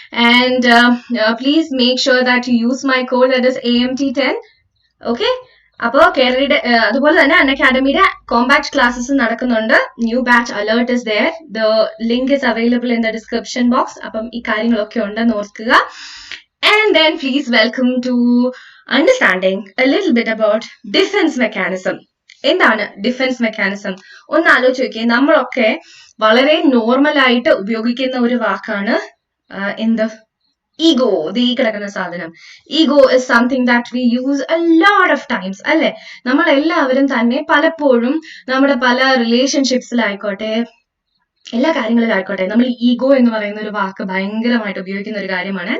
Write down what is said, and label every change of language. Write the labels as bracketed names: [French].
[English] And please make sure that you use my code, that is AMT10. [Malayalam] Okay, അപ്പോൾ കേരളയുടെ അതുപോലെ തന്നെ അക്കാഡമിയുടെ compact classes നടക്കുന്നുണ്ട്. [English] New batch alert is there. The link is available in the description box. [Malayalam] അപ്പം ഈ കാര്യങ്ങളൊക്കെ ഉണ്ടെന്ന് ഓർക്കുക. [English] And then please welcome to understanding a little bit about defense mechanism. [Malayalam] എന്താണ് ഡിഫൻസ് മെക്കാനിസം? ഒന്ന് ആലോചിച്ച് നോക്കിയേ. നമ്മളൊക്കെ വളരെ നോർമൽ ആയിട്ട് ഉപയോഗിക്കുന്ന ഒരു വാക്കാണ് എന്ത്? ഈഗോ. ഈ കിടക്കുന്ന സാധനം [English] Ego is something that we use a lot of times, അല്ലെ? [Malayalam] നമ്മൾ എല്ലാവരും തന്നെ പലപ്പോഴും നമ്മുടെ പല റിലേഷൻഷിപ്സിലായിക്കോട്ടെ, എല്ലാ കാര്യങ്ങളിലായിക്കോട്ടെ, നമ്മൾ ഈഗോ എന്ന് പറയുന്ന ഒരു വാക്ക് ഭയങ്കരമായിട്ട് ഉപയോഗിക്കുന്ന ഒരു കാര്യമാണ്.